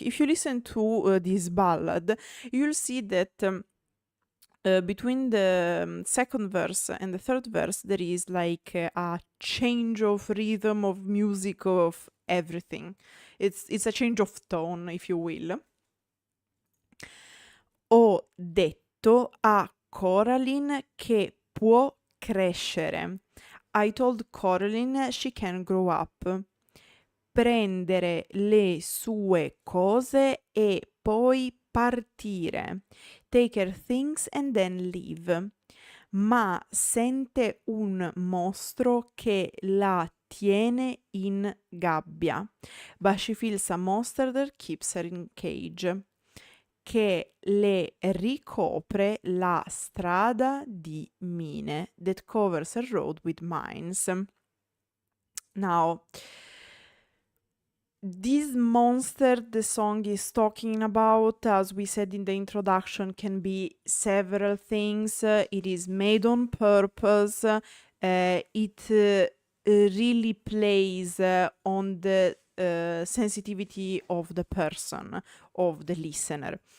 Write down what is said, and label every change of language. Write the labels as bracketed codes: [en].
[en] If you listen to this ballad, you'll see that between the second verse and the third verse, there is like a change of rhythm, of music, of everything. It's a change of tone, if you will. [it] Ho detto a Coraline che può crescere. [en] I told Coraline she can grow up. [it] Prendere le sue cose e poi partire. [en] Take her things and then leave. [it] Ma sente un mostro che la tiene in gabbia. [en] But she feels a monster that keeps her in cage. [it] Che le ricopre la strada di mine. [en] That covers her road with mines. Now, this monster the song is talking about, as we said in the introduction, can be several things. It is made on purpose. It really plays on the sensitivity of the person, of the listener.